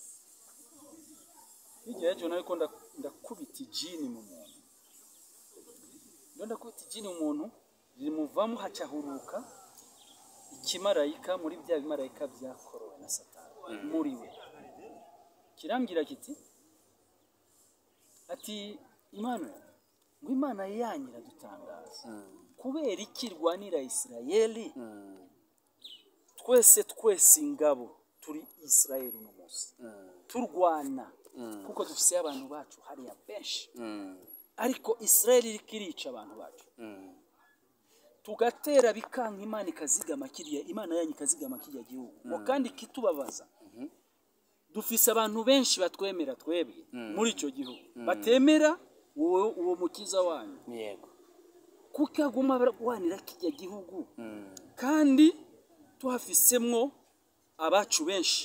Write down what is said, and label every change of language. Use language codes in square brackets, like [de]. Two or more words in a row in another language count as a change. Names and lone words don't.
[rn] Igihe cyo nariko ndakubita ijini mu muntu, ndakubita ijini mu muntu rimuvamo hacahuruka ikimarayika muri bya bimarayika byakorowe na Satani muri we. Kirambwira kiti ati ngo Imana yanyira dutangaza kubera ikirwanira Israeli, twese ingabo turi Israeli no munsi turwana kuko dufise abantu bacu hariya benshi, ariko Israeli ikirica abantu bacu, tugatera bikanka Imana ikazigama kiriya, Imana yanyu ikazigama kiriya gihugu. Kandi kitubabaza dufise abantu benshi batwemera twebwe muri ico gihugu batemera uwo mukiza wanyu, yego, kuko aguma barwanira kijya gihugu kandi tuhafisemwo abacu benshi.